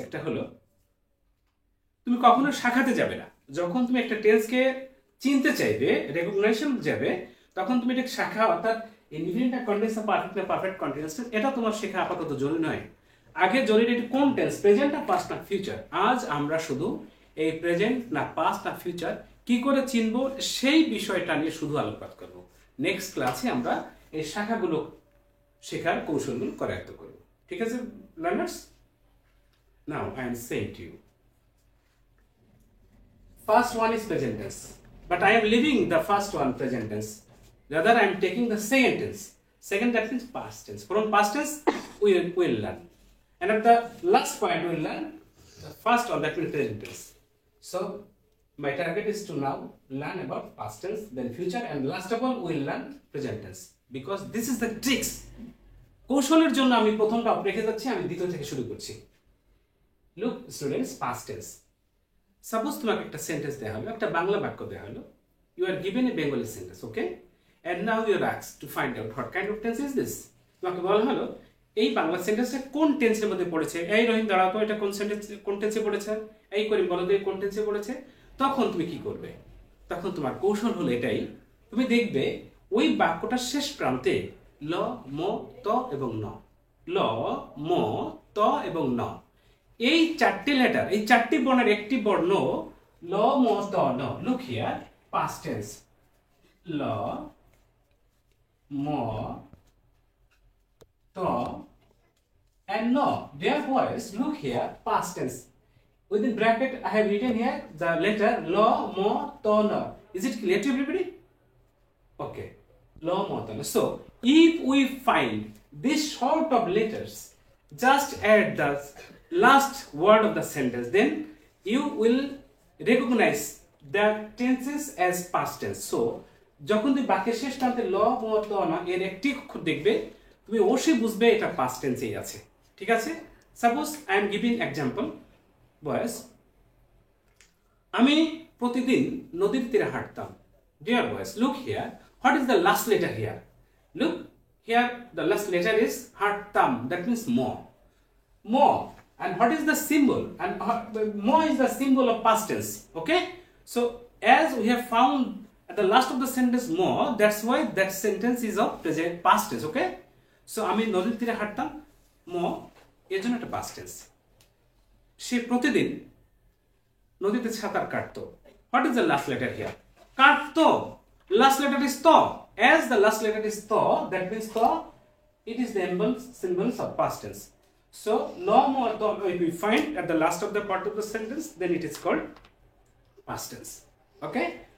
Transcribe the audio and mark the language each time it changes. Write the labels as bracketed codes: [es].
[bn] একটা হলো তুমি কখনো শাখাতে যাবে না, যখন তুমি একটা টেন্সকে চিনতে চাইবে, রেকগনাইজেশন যাবে, তখন তুমি এটা শাখা, অর্থাৎ ইনডিফিনিট না কন্টিনিউয়াস না পারফেক্ট কন্টিনিউয়াস, এটা তোমার শেখা আপাতত জরুরি নয়। আগে জরুরি এটি কোন টেন্স, প্রেজেন্ট না পাস্ট না ফিউচার। আজ আমরা শুধু এই প্রেজেন্ট না পাস্ট না ফিউচার কি করে চিনবো সেই বিষয়টা নিয়ে শুধু আলোকপাত করব। নেক্সট ক্লাসে আমরা এই শাখাগুলো শেখার কৌশলগুলো করায়ত্ত করব। ঠিক আছে [en] Learners, now I am saying to you, first one is present tense, but I am leaving the first one present tense, rather I am taking the second tense. Second, that means past tense. From past tense we will learn, and at the last point we will learn the first one, that means present tense. So my target is to now learn about past tense, then future, and last of all we will learn present tense, because this is the tricks. [bn] কৌশলের জন্য আমি প্রথমটা রেখে যাচ্ছি, আমি দ্বিতীয় থেকে শুরু করছি। [en] Look students, past tense. [bn] Suppose তোমাকে একটা সেন্টেন্স দেওয়া হলো, [en] একটা বাংলা বাক্য দেওয়া হলো, you are given a Bengali sentence, okay, and now you are asked to find out what kind of tense is this. [bn] তোমাকে বলা হলো এই বাংলা সেন্টেন্সটা কোন টেন্সের মধ্যে পড়েছে। এই রহিম দাঁড়াও তো, এটা কোন সেন্টেন্স, কোন টেন্সে পড়েছে, এই করিম বলো তো কোন টেন্সে পড়েছে। তখন তুমি কি করবে? তখন তোমার কৌশল হলো এটাই, তুমি দেখবে ওই বাক্যটার শেষ প্রান্তে ল, ম, ত এবং ন, ল, ম, ত এবং ন, এই চারটি লেটার, এই চারটি বর্ণের একটি বর্ণ ল, ম, ত, ন। [en] Look here, past tense, ল, ম, ত and ন। Dear boys, look here, past tense. Within bracket I have written here the letter ল, ম, ত, ন. Is it clear to everybody? Okay, ল, ম, ত, ন. So if we find this sort of letters, just add the last word of the sentence, then you will recognize the tenses as past tense. [bn] So যখন তুমি বাক্যের শেষ প্রান্তে ল, ম, ত, ন এর একটি অক্ষর দেখবে, তুমি অবশ্যই বুঝবে এটা পাস্ট টেন্সেই আছে। ঠিক আছে, [en] suppose I am giving example, boys, [bn] আমি প্রতিদিন নদীর তীরে হাঁটতাম। [en] Dear boys, look here, what is the last letter here? Look here, the last letter is হাঁটতাম, that means ম। ম, And what is the symbol? And mo is the symbol of past tense. Okay. So as we have found at the last of the sentence mo, that's why that sentence is of present past tense. Okay. [bn] So আমি নদীর তীরে হাঁটতাম, mo এর জন্য একটা past tense. সে প্রতিদিন নদীতে সাঁতার কাটতো. [en] What is the last letter here? কাটতো. Last letter is to. As the last letter is to, that means to, it is the symbols of past tense. So no more to, if we find at the last of the part of the sentence, then it is called past tense. Okay.